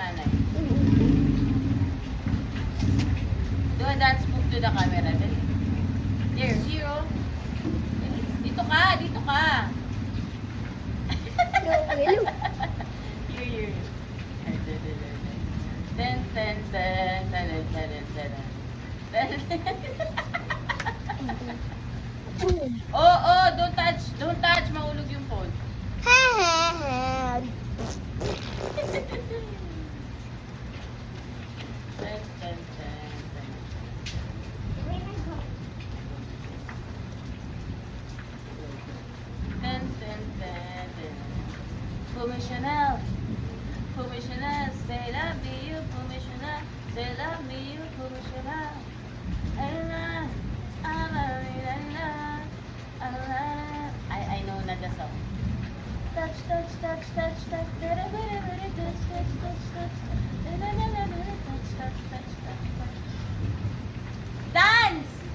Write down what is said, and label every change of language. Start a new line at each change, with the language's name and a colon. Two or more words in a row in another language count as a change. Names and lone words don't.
English: Do a dance move to the camera. Dali. There, zero.
Filipino: Dali. Dito ka, dito ka.
English: Hello. Here. Ten, ten, ten, ten, ten, ten, ten. Oh, don't touch,
Filipino: mahulog yung phone.
English: Ten, ten, ten, ten. Ten, ten, ten, ten. Commissioner, say love me you, commissioner, say love me you, commissioner. I know na the song. Touch, touch, touch, touch, touch, touch, touch, touch, touch, touch, touch, touch, touch. Dance!